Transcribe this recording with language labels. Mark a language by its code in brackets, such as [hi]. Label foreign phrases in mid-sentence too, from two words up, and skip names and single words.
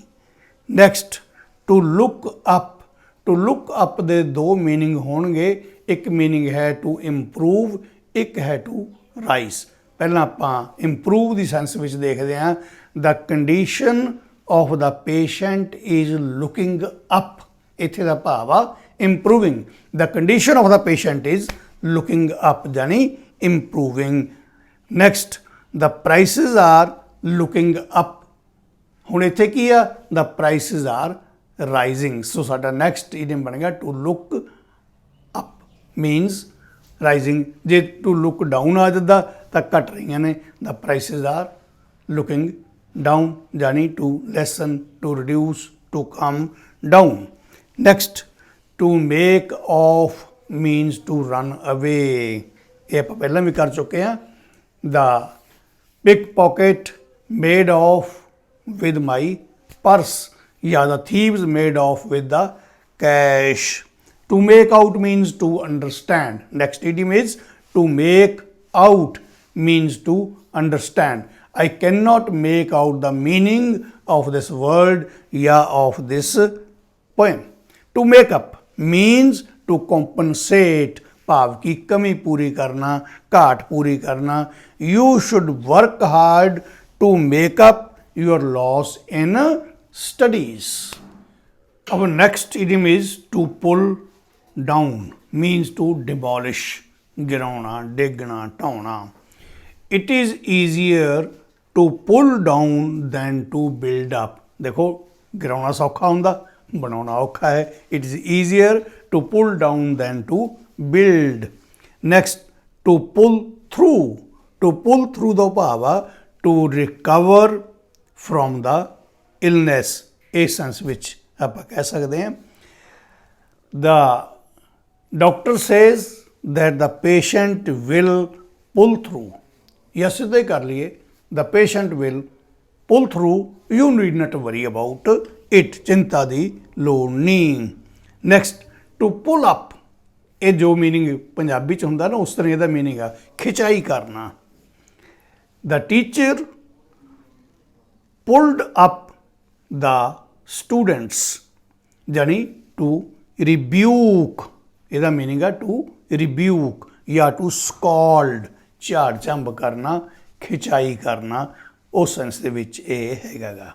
[en] Next, to look up. To look up [pa] ਦੇ ਦੋ ਮੀਨਿੰਗ ਹੋਣਗੇ. ਇੱਕ ਮੀਨਿੰਗ ਹੈ [en] to improve, [pa] ਇੱਕ ਹੈ [en] to rise. [pa] ਪਹਿਲਾਂ ਆਪਾਂ improve ਦੀ ਸੈਂਸ ਵਿੱਚ ਦੇਖਦੇ ਹਾਂ. [en] The condition of the patient is looking up. [pa] ਇੱਥੇ ਦਾ ਭਾਵ ਆ improving. [en] The condition of the patient is looking up, यानी improving. Next, the prices are looking up. [pa] ਹੁਣ ਇੱਥੇ ਕੀ ਆ? [en] The prices are rising. So ਸਾਡਾ next idiom ਬਣੇਗਾ to look up means rising. [pa] ਜੇ [en] to look down [pa] ਆ ਜਾਂਦਾ ਤਾਂ ਘਟ ਰਹੀਆਂ ਨੇ. [en] The prices are looking down, यानी to lessen, to reduce, to come down. Next, to make off means to run away. [pa] ਇਹ ਆਪਾਂ ਪਹਿਲਾਂ ਵੀ ਕਰ ਚੁੱਕੇ ਹਾਂ. [en] The pickpocket made off with my purse, या the thieves made off with the cash. To make out means to understand. Next idiom is to make out, means to understand. I cannot make out the meaning of this word या of this poem. To make up means to compensate, [pa] ਭਾਵ ਕੀ ਕਮੀ ਪੂਰੀ ਕਰਨਾ, ਘਾਟ ਪੂਰੀ ਕਰਨਾ, घाट पूरी करना. [en] You should work hard to make up your loss in studies. Our next idiom is to pull down, means to demolish, [pa] ਗਿਰਾਨਾ, ਡਿਗਨਾ, ਢਾਉਣਾ. [en] It is easier to pull down than to build up. [pa] ਦੇਖੋ ਗਿਰਾਨਾ ਸੌਖਾ ਹੋਂਦਾ, ਬਣਾਨਾ ਔਖਾ ਹੈ. [en] It is easier to pull down than to build. Next, to pull through. To pull through [pa] ਦਾ ਭਾਵ ਆ [en] to recover from the illness. [pa] ਇਸ ਸੈਂਸ ਵਿੱਚ ਆਪਾਂ ਕਹਿ ਸਕਦੇ ਹਾਂ. [en] The doctor says that the patient will pull through. [pa] ਜਾਂ ਸਿੱਧਾ ਹੀ ਕਰ ਲਈਏ, [en] the patient will pull through. You need not worry about it. [pa] ਚਿੰਤਾ ਦੀ ਲੋੜ ਨਹੀਂ. [en] Next, to pull up. [pa] ਇਹ ਜੋ ਮੀਨਿੰਗ ਪੰਜਾਬੀ ਚ ਹੁੰਦਾ ਨਾ ਉਸ ਤਰ੍ਹਾਂ ਇਹਦਾ ਮੀਨਿੰਗ ਆ ਖਿਚਾਈ ਕਰਨਾ. [en] The teacher pulled up the students, ਜਾਨੀ to rebuke. [pa] ਇਹਦਾ ਮੀਨਿੰਗ ਆ [en] to rebuke [pa] ਜਾਂ [en] to scold, [pa] ਝਾੜ ਝੰਬ ਕਰਨਾ, ਖਿਚਾਈ ਕਰਨਾ, ਉਸ ਸੈਂਸ ਦੇ ਵਿੱਚ ਇਹ ਹੈਗਾ ਗਾ.